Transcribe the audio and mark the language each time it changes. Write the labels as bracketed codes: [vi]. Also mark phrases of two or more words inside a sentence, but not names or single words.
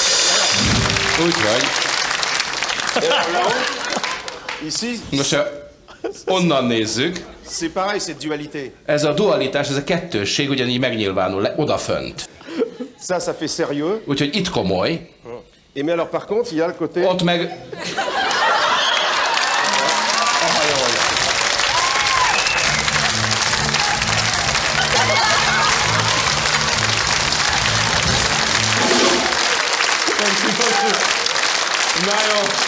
[hu] Úgyhogy. Most Onnan nézzük. [fr] C'est pareil, c'est dualité. [hu] Ez a dualitás, ez a kettősség ugyanígy megnyilvánul odafönt. [fr] Ça fait sérieux. [hu] Úgyhogy itt komoly. [fr] Et mais alors par contre, il y a le côté... [hu] Ott meg... Na jó.